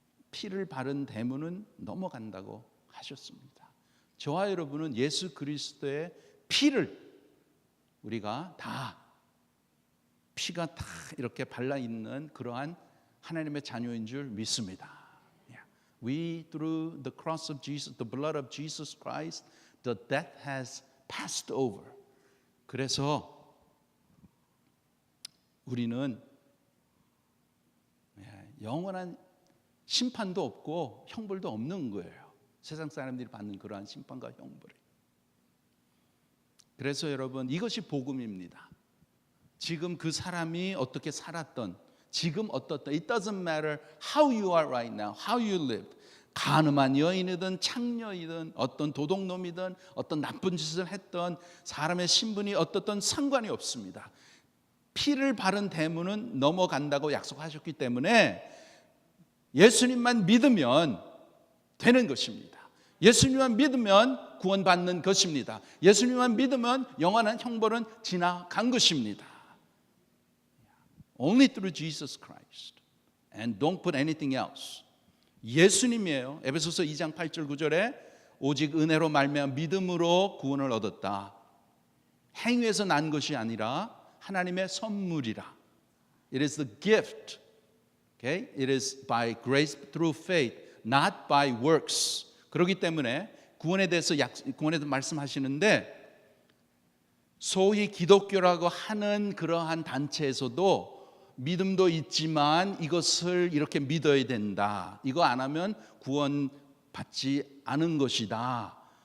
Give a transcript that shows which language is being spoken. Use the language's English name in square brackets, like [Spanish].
[Korean] 피를 바른 대문은 넘어간다고 하셨습니다. 저와 여러분은 예수 그리스도의 피를 우리가 다 피가 다 이렇게 발라 있는 그러한 하나님의 자녀인 줄 믿습니다. [English] We through the cross of Jesus, the blood of Jesus Christ, the death has passed over. [Korean] 그래서 우리는 영원한 심판도 없고 형벌도 없는 거예요. 세상 사람들이 받는 그러한 심판과 형벌이. 그래서 여러분 이것이 복음입니다. 지금 그 사람이 어떻게 살았던 지금 어떻든 [English] it doesn't matter how you are right now, how you lived. [Korean] 간음한 여인이든 창녀이든 어떤 도둑놈이든 어떤 나쁜 짓을 했던 사람의 신분이 어떻든 상관이 없습니다. 피를 바른 대문은 넘어간다고 약속하셨기 때문에 예수님만 믿으면 되는 것입니다. 예수님만 믿으면 구원받는 것입니다. 예수님만 믿으면 영원한 형벌은 지나간 것입니다. [English] Only through Jesus Christ. And don't put anything else. [Korean] 예수님이에요. 에베소서 2장 8절 9절에 오직 은혜로 말미암아 믿음으로 구원을 얻었다. 행위에서 난 것이 아니라 하나님의 선물이라. [English] It is the gift. Okay? It is by grace through faith, not by works. [Korean] 그렇기 때문에 구원에 대해서 말씀하시는데 소위 기독교라고 하는 그러한 단체에서도 믿음도 있지만 이것을 이렇게 믿어야 된다. 이거 안 하면 구원받지 않은 것이다.